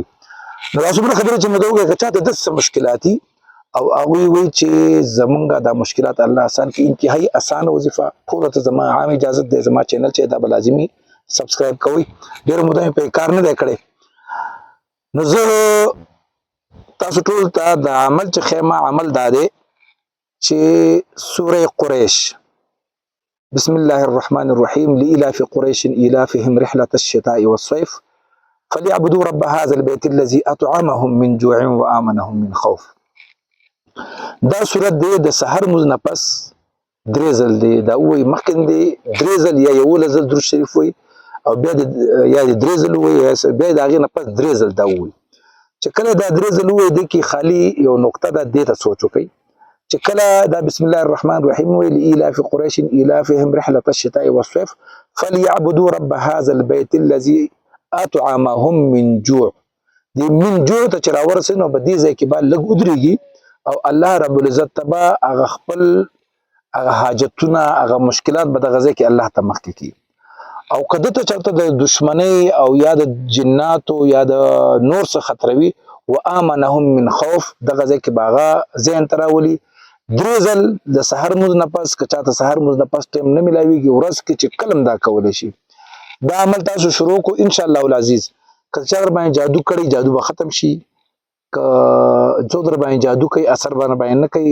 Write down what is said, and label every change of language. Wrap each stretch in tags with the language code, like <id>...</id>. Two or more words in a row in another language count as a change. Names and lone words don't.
<ps>نو دا څومره خبرې چې مې ته وکړې، که چاته داسې مشکلات دي او هغوی وایي چې زمونږ دا مشکلات الله آسان کړي، انتهایي اسانه وظیفه. ټولو ته زما عام اجازت دی، زما چینل چې دا به لازمي سبسکرایب کوئ. ډېره موده مې پرې کار نه دی کړی. نو زه تاسو ټولو ته د عمل چې ښیم، عمل دا دی چې سوره قریش،</ps> <ar>بسم الله الرحمن الرحیم، لإلاف قریش إلافهم رحلة الشتاء والصيف فليعبدوا رب هذا البيت الذي أطعمهم من جوع وآمنهم من خوف.</ar> <ps>دا صورت دی د سحر مونځ نه پس 3 ځل دی. دا ووایي مخکې دی 3 ځل یا 11 ځل درود شریف وایي، او بیا یا 3 ځل ووایي، بیا د هغې نه پس 3 ځل دا ووایي. چې کله دا 3 ځل ووایي، دې کې خالي یو نقطه ده، دې ته سوچ وکړئ چې کله دا</ps> <ar>بسم الله الرحمن الرحیم</ar> <ps>وایي</ps> <ar>لإلاف قریش إلافهم رحلة الشتاء والصيف فليعبدوا رب هذا البيت الذي أطعمهم من جوع.</ar> <ps>دې</ps> <ar>من جوع</ar> <ps>ته چې راورسېد نو په دې ځای کې به لږ ودرېږي او الله رب العزت ته به هغه خپل هغه حاجتونه، هغه مشکلات به دغه ځای کې الله ته مخکې کړي. او که دته چېرته د دشمنۍ او یا د جناتو یا د نور څه خطره وي،</ps> <ar>وآمنهم من خوف،</ar> <ps>دغه ځای کې به هغه ذهن ته راولي. 3 ځل د سحر مونځ نه پس، که چاته سحر مونځ نه پس ټایم نه میلاویږي، ورځ کې چې کله هم دا کولی شي. دا عمل تاسو شروع کو</ps> <ar>انشاءالله العزیز.</ar> <ps>که چا در باندې جادو کړی، جادو به ختم شي. که څوک در باندې جادو کوي، اثر باندې نه کوي.</ps>